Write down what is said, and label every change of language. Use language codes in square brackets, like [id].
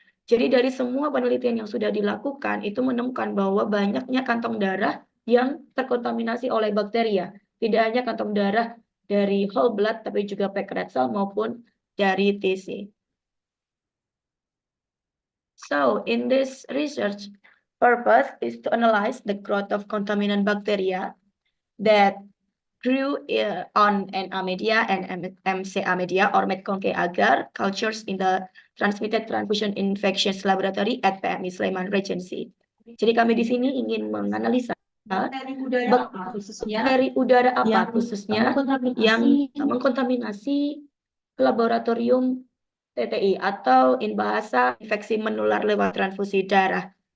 [id] Jadi dari semua penelitian yang sudah dilakukan itu menemukan bahwa banyaknya kantong darah yang terkontaminasi oleh bakteria. Tidak hanya kantong darah dari whole blood, tapi juga packed red cell maupun dari TC. [en] So, in this research, purpose is to analyze the growth of contaminant bacteria that grew on Na media and MCA media or McConkey agar cultures in the transmitted transfusion infections laboratory at PMI Sleman Regency. [id] Jadi kami di sini ingin menganalisa bakteri udara apa khususnya yang mengkontaminasi laboratorium TTI atau in bahasa infeksi menular lewat transfusi darah.